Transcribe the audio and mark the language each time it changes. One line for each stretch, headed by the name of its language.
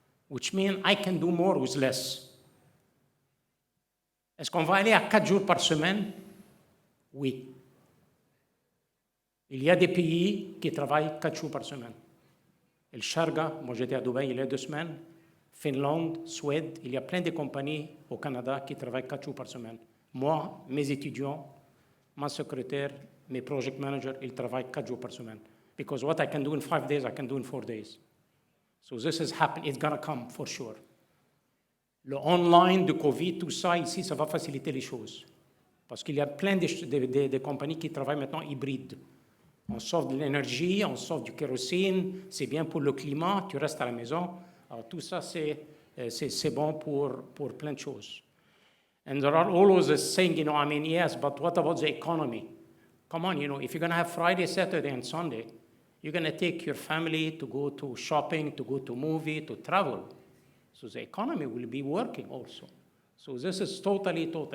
English: Which means I can do more with less.
French: Est-ce qu'on va aller à 4 jours par semaine? Oui. Il y a des pays qui travaillent 4 jours par semaine. El Sharga, moi j'étais à Dubaï il y a 2 semaines, Finlande, Suède, il y a plein de compagnies au Canada qui travaillent 4 jours par semaine. Moi, mes étudiants, ma secrétaire, mes project managers, ils travaillent 4 jours par semaine.
English: Because what I can do in 5 days, I can do in 4 days. So this is happening, it's gonna come for sure.
French: Le online de Covid, tout ça ici, ça va faciliter les choses. Parce qu'il y a plein de compagnies qui travaillent maintenant hybrides. On sauve de l'énergie, on sauve du kérosène, c'est bien pour le climat, tu restes à la maison. Alors, tout ça, c'est bon pour plein de choses.
English: And there are always saying, yes, but what about the economy? Come on, if you're going to have Friday, Saturday, and Sunday, you're going to take your family to go to shopping, to go to movie, to travel. So the economy will be working also. So this is totally.